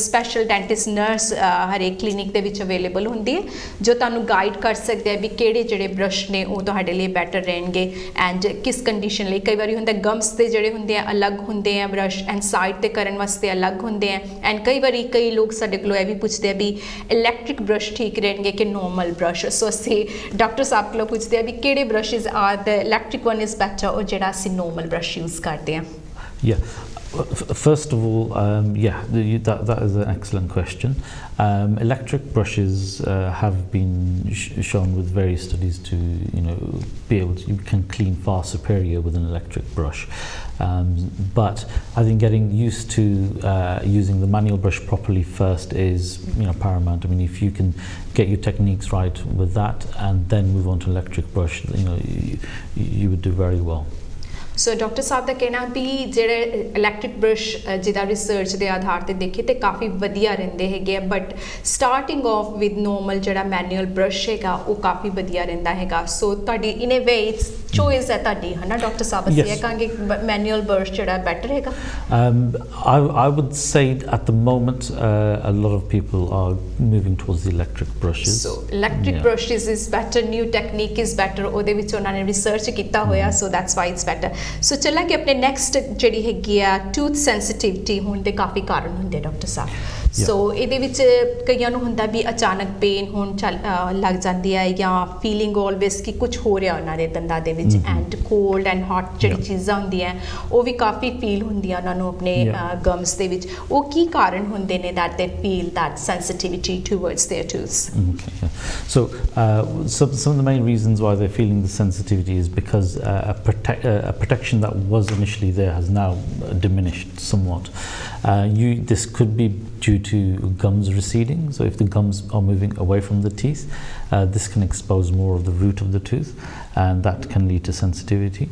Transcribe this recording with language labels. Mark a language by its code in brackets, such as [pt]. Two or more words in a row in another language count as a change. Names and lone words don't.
[en] special dentist nurse [pa] ਹਰੇਕ ਕਲੀਨਿਕ ਦੇ ਵਿੱਚ ਅਵੇਲੇਬਲ ਹੁੰਦੀ ਹੈ ਜੋ ਤੁਹਾਨੂੰ ਗਾਈਡ ਕਰ ਸਕਦੇ ਆ ਵੀ ਕਿਹੜੇ ਜਿਹੜੇ ਬਰਸ਼ ਨੇ ਉਹ ਤੁਹਾਡੇ ਲਈ ਬੈਟਰ ਰਹਿਣਗੇ ਐਂਡ ਕਿਸ ਕੰਡੀਸ਼ਨ ਲਈ ਕਈ ਵਾਰੀ ਹੁੰਦਾ ਗਮਸ ਦੇ ਜਿਹੜੇ ਹੁੰਦੇ ਆ ਅਲੱਗ ਹੁੰਦੇ ਆ [en] brush and side [pa] ਤੇ ਕਰਨ ਵਾਸਤੇ ਅਲੱਗ ਹੁੰਦੇ ਆ ਐਂਡ ਕਈ ਵਾਰੀ ਕਈ ਲੋਕ ਸਾਡੇ ਕੋਲੋਂ ਇਹ ਵੀ ਪੁੱਛਦੇ ਆ ਵੀ [en] electric brush [pa] ਠੀਕ ਰਹਿਣਗੇ ਕਿ [en] normal brush so [pa] ਅਸੀਂ ਡਾਕਟਰ ਸਾਹਿਬ ਕੋਲੋਂ ਪੁੱਛਦੇ ਆ ਵੀ ਕਿਹੜੇ [en] brushes are the electric one is better or [pa] ਜਿਹੜਾ ਅਸੀਂ [en] normal brush use [pa] ਕਰਦੇ ਹਾਂ [en] First of all, that is an excellent question. Electric brushes have been shown with various studies to, be able to, you can clean far superior with an electric brush. But I think getting used to using the manual brush properly first is, paramount. I mean, if you can get your techniques right with that and then move on to electric brush, you would do very well. [pa] ਸੋ ਡਾਕਟਰ ਸਾਹਿਬ ਦਾ ਕਹਿਣਾ ਵੀ ਜਿਹੜੇ [en] electric brush [pa] ਜਿਹਦਾ ਰਿਸਰਚ ਦੇ ਆਧਾਰ ਤੇ ਦੇਖੇ ਤੇ ਕਾਫੀ ਵਧੀਆ ਰਹਿੰਦੇ ਹੈਗੇ ਆ [en] but starting off with normal [pa] ਜਿਹੜਾ [en] manual brush [pa] ਹੈਗਾ ਉਹ ਕਾਫੀ ਵਧੀਆ ਰਹਿੰਦਾ ਹੈਗਾ ਸੋ ਤੁਹਾਡੀ [en] in a way it's choice [pa] ਹੈ ਤੁਹਾਡੀ ਹੈ ਨਾ ਡਾਕਟਰ ਸਾਹਿਬ ਅਸੀਂ ਇਹ ਕਹਾਂਗੇ [en] manual brush [pa] ਜਿਹੜਾ ਬੈਟਰ ਹੈਗਾ [en] I would say at the moment a lot of people are moving towards the electric brushes. So electric brushes is better, new technique is better [pa] ਉਹਦੇ ਵਿੱਚ ਉਹਨਾਂ ਨੇ ਰਿਸਰਚ ਕੀਤਾ ਹੋਇਆ [en] so that's why it's better. [pa] ਸੋ ਚੱਲਾਂਗੇ ਆਪਣੇ ਨੈਕਸਟ ਜਿਹੜੀ ਹੈਗੀ ਆ [en] tooth sensitivity [pa] ਹੋਣ ਦੇ ਕਾਫੀ ਕਾਰਨ ਹੁੰਦੇ ਡਾਕਟਰ ਸਾਹਿਬ ਸੋ ਇਹਦੇ ਵਿੱਚ ਕਈਆਂ ਨੂੰ ਹੁੰਦਾ ਵੀ ਅਚਾਨਕ ਪੇਨ ਹੋਣ ਲੱਗ ਜਾਂਦੀ ਹੈ ਜਾਂ [en] feeling always [pa] ਕਿ ਕੁਝ ਹੋ ਰਿਹਾ ਉਹਨਾਂ ਦੇ ਦੰਦਾਂ ਦੇ ਵਿੱਚ [en] and cold and hot [pa] ਜਿਹੜੀ ਚੀਜ਼ਾਂ ਹੁੰਦੀਆਂ ਉਹ ਵੀ ਕਾਫੀ ਫੀਲ ਹੁੰਦੀਆਂ ਉਹਨਾਂ ਨੂੰ ਆਪਣੇ ਗਮਸ ਦੇ ਵਿੱਚ ਉਹ ਕੀ ਕਾਰਨ ਹੁੰਦੇ ਨੇ [en] that they feel that sensitivity towards their tooths so some of the main reasons why they're feeling the sensitivity is because a protection that was initially there has now diminished somewhat. This could be due to gums receding, so if the gums are moving away from the teeth, this can expose more of the root of the tooth and that can lead to sensitivity.